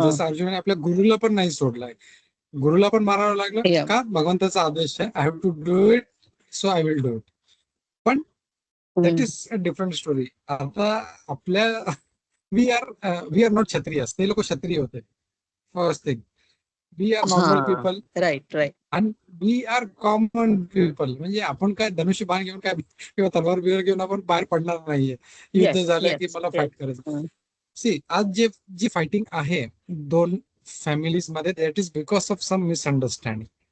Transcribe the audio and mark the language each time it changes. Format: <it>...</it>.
<mr>जसं अर्जुनाने आपल्या गुरुला पण नाही सोडलाय, गुरुला पण मारावं लागलं का, भगवंताचा आदेश आहे,</mr> <en>I have to do it,</en> <mr>so I will do it.</mr> <en>पण that is a different story. आता आपल्या वी आर नॉट क्षत्रियस,</en> <mr>ते लोक क्षत्रिय होते.</mr> <en>First thing, we are normal people right right. आणि we are common people.</en> <mr>म्हणजे आपण काय धनुष्यबाण घेऊन काय किंवा तलवार बिलवार घेऊन आपण बाहेर पडणार नाहीये. युद्ध झालं की मला फाईट करायचं. सी, आज जी फायटिंग आहे दोन फॅमिलीज मध्ये,</mr> <en>That is because of some misunderstanding.</en>